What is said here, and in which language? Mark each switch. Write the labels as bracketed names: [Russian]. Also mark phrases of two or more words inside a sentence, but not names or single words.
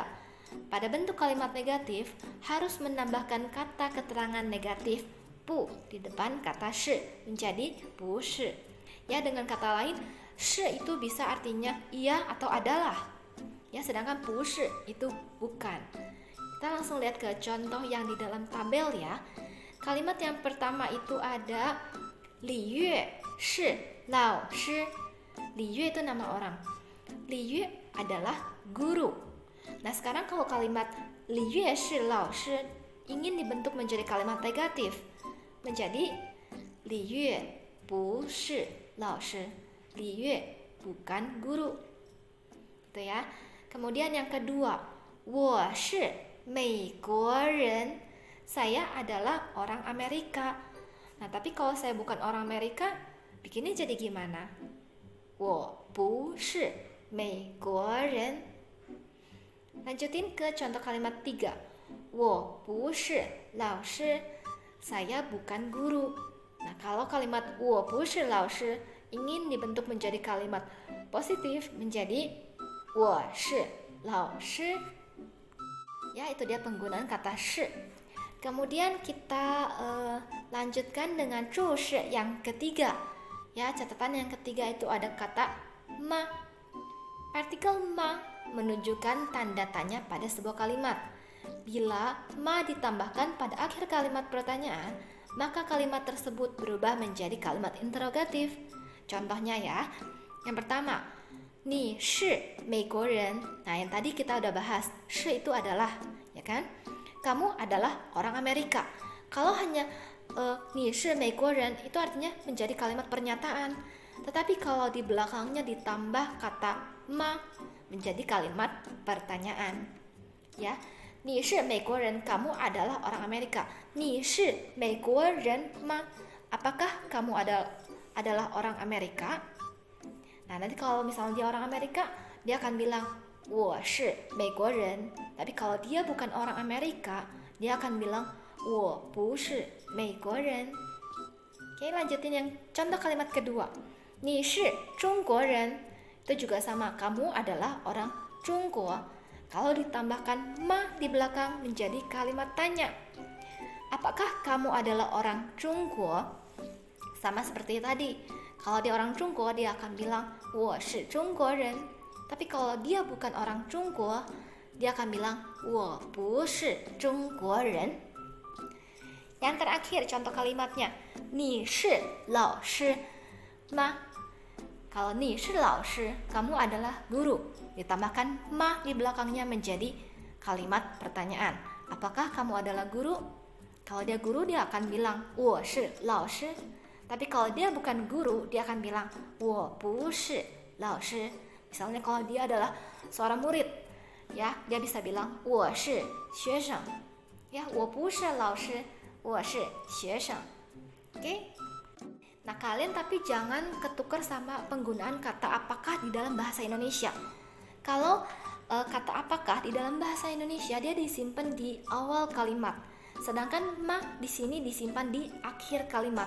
[Indonesian] Pada bentuk kalimat negatif harus menambahkan kata keterangan negatif 不 di depan kata 是 menjadi 不是. Ya, dengan kata lain, 是 itu bisa artinya iya atau adalah. Ya, sedangkan 不是 itu bukan. Kita langsung lihat ke contoh yang di dalam tabel ya. Kalimat yang pertama itu ada [Chinese] 李月是老师. [Indonesian] 李月 itu nama orang. 李月 adalah guru. Nah, sekarang kalau kalimat [Chinese] 李月是老师 [Indonesian] ingin dibentuk menjadi kalimat negatif, menjadi [Chinese] 李月不是老师. [Indonesian] 李月 bukan guru. Itu ya. Kemudian yang kedua, [Chinese] 我是美国人. [Indonesian] Saya adalah orang Amerika. Nah, tapi kalau saya bukan orang Amerika, bikinnya jadi gimana? [Chinese] 我不是美国人. [Indonesian] Lanjutin ke contoh kalimat 3. [Chinese] 我不是老师. [Indonesian] Saya bukan guru. Nah, kalau kalimat [Chinese] 我不是老师 [Indonesian] ingin dibentuk menjadi kalimat positif, menjadi [Chinese] 我是老师. [Indonesian] Ya, itu dia penggunaan kata 是. Kemudian kita lanjutkan dengan 注释 yang ketiga. Ya, catatan yang ketiga itu ada kata 吗. Partikel 吗 menunjukkan tanda tanya pada sebuah kalimat. Bila 吗 ditambahkan pada akhir kalimat pertanyaan, maka kalimat tersebut berubah menjadi kalimat interrogatif. Contohnya ya, yang pertama, [Chinese] 你是美国人. [Indonesian] Nah, yang tadi kita udah bahas, 是 itu adalah, ya kan? Kamu adalah orang Amerika. Kalau hanya [Chinese] 你是美国人 [Indonesian] itu artinya menjadi kalimat pernyataan. Tetapi kalau di belakangnya ditambah kata 吗 menjadi kalimat pertanyaan. Ya, [Chinese] 你是美国人, [Indonesian] kamu adalah orang Amerika. [Chinese] 你是美国人吗? [Indonesian] Apakah kamu adalah orang Amerika? Nah, nanti kalau misalnya dia orang Amerika, dia akan bilang [Chinese] 我是美国人. [Indonesian] Tapi kalau dia bukan orang Amerika, dia akan bilang [Chinese] 我不是美国人. [Indonesian] Oke, lanjutin yang contoh kalimat kedua. [Chinese] 你是中国人. [Indonesian] Itu juga sama, kamu adalah orang Jungguo. Kalau ditambahkan 吗 di belakang menjadi kalimat tanya. Apakah kamu adalah orang Jungguo? Sama seperti tadi, kalau dia orang Zhongguo dia akan bilang [Chinese] 我是中国人. [Indonesian] Tapi kalau dia bukan orang Zhongguo, dia akan bilang [Chinese] 我不是中国人. [Indonesian] Yang terakhir contoh kalimatnya, [Chinese] 你是老师吗? Kalau 你是老师, [Indonesian] kamu adalah guru. Ditambahkan ma di belakangnya menjadi kalimat pertanyaan. Apakah kamu adalah guru? Kalau dia guru, dia akan bilang [Chinese] 我是老师. [Indonesian] Tapi kalau dia bukan guru, dia akan bilang [Chinese] 我不是老师. [Indonesian] Misalnya kalau dia adalah seorang murid, ya, dia bisa bilang [Chinese] 我是学生. Ya, 我不是老师, 我是学生. [Indonesian] Oke? Nah, kalian tapi jangan ketukar sama penggunaan kata apakah di dalam bahasa Indonesia. Kalau kata apakah di dalam bahasa Indonesia dia disimpan di awal kalimat, sedangkan ma di sini disimpan di akhir kalimat.